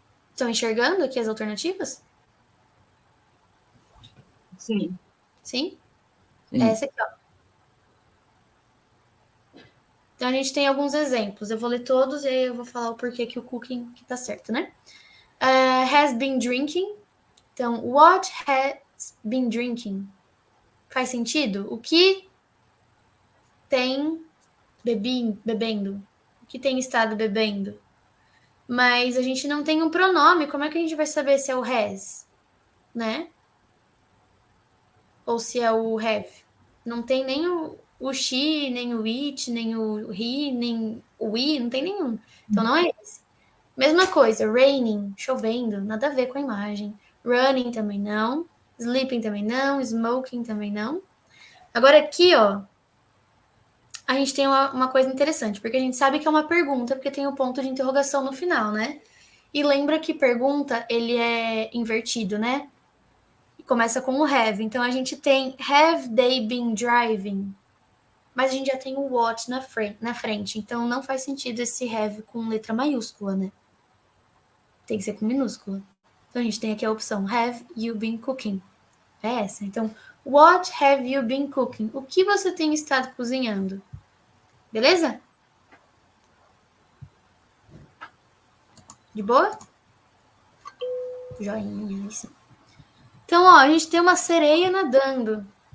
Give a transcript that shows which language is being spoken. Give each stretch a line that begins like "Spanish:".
Portuguese: Estão enxergando aqui as alternativas? Sim. Sim? Sim. Essa aqui, ó. Então, a gente tem alguns exemplos. Eu vou ler todos e aí eu vou falar o porquê que o cooking que tá certo, né?
English: Has been drinking. Então, what has been drinking?
Portuguese: Faz sentido? O que tem bebendo? O que tem estado bebendo? Mas a gente não tem um pronome. Como é que a gente vai saber se é o has? Né? Ou se é o have? Não tem nem o she, nem o it, nem o he, nem o we, não tem nenhum. Então não é esse. Mesma coisa, raining, chovendo, nada a ver com a imagem. Running também não. Sleeping também não. Smoking também não. Agora aqui, ó, a gente tem uma coisa interessante, porque a gente sabe que é uma pergunta, porque tem o ponto de interrogação no final, né? E lembra que pergunta, ele é invertido, né? E começa com o have. Então, a gente tem
English: have they been driving?
Portuguese: Mas a gente já tem o what na frente. Então, não faz sentido esse have com letra maiúscula, né? Tem que ser com minúscula. Então, a gente tem aqui a opção
English: have you been cooking?
Portuguese: É essa.
English: Então, what have you been cooking?
Portuguese: O que você tem estado cozinhando? Beleza? De boa? Joinha, isso. Então, ó, a gente tem uma sereia nadando.